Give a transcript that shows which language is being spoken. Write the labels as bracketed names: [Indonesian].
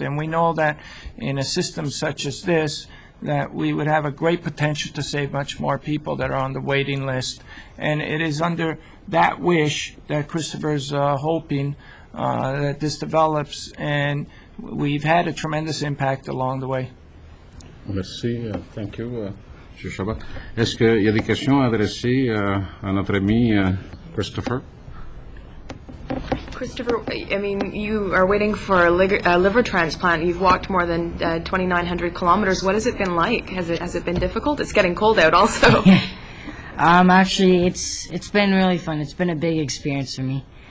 [English] And we know that in a system such as this, that we would have a great potential to save much more people that are on the waiting list. And it is under that wish that Kristophers hoping that this develops, and we've had a tremendous impact along the way. [French] Merci. [English] Thank you, M. Chabot. [French] Est-ce qu'il y a des questions adressées à notre ami Kristopher? [English] Christopher, I mean, you are waiting for a liver transplant. You've walked more than 2,900 kilometers. What has it been like? Has it been difficult? It's getting cold out also. Actually, it's been really fun. It's been a big experience for me.